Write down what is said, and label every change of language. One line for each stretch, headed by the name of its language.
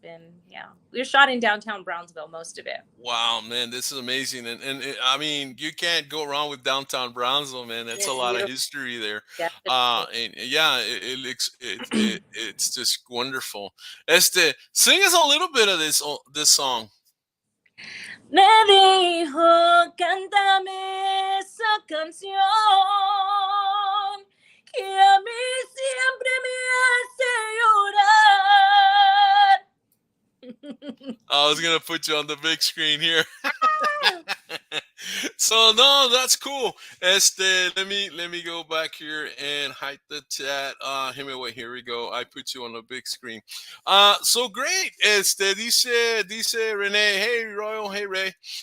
English: And yeah, we were shot in downtown Brownsville, most of it. Wow, man, this is amazing, I mean, you can't go wrong with downtown Brownsville, man. That's a It's lot of beautiful. history there. Definitely. And yeah, it's just wonderful. Sing us a little bit of this song.
Spanish: Me dijo, cántame esa canción que a mí siempre me hace llorar.
English: I was gonna put you on the big screen here. So no, that's cool. Let me go back here and hide the chat. Here we go. I put you on the big screen. So great. Dice Renee, hey Royal, hey Ray.